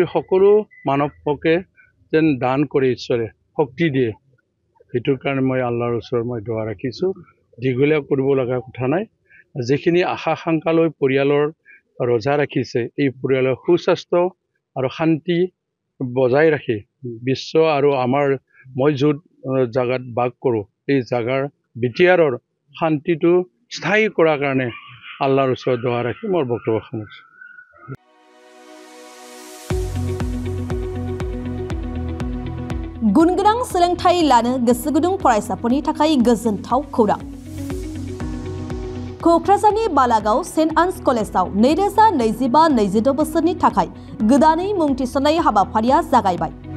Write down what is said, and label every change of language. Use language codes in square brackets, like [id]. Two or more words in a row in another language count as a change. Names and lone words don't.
[as] সকলো মানৱকে যেন দান কৰি ঈশ্বৰে শক্তি দিয়ে সেইটোৰ কাৰণে মই আল্লাহৰ ওচৰত মই দোৱা ৰাখিছোঁ দীঘলীয়া কৰিব লগা কথা নাই যিখিনি আশা আকাংক্ষা লৈ পৰিয়ালৰ ৰজা ৰাখিছে এই পৰিয়ালৰ সুস্বাস্থ্য আৰু শান্তি বজাই ৰাখি বিশ্ব আৰু আমাৰ মই য'ত জাগাত বাস কৰোঁ এই জাগাৰ বিটিয়াৰৰ শান্তিটো স্থায়ী কৰাৰ কাৰণে আল্লাহৰ ওচৰত দোৱা ৰাখি মোৰ বক্তব্য সামৰিছোঁ [brx] गुनगोनां सोलोंथाइ लानो गोसो गुदुं फरायसाफोरनि थाखाय गोजोनथाव खौरां क'क्राझारनि बालागाव सेन्ट आन्स कलेजाव 2025-26 बोसोरनि थाखाय गोदानै मुं थिसननाय हाबाफारिया जागायबाय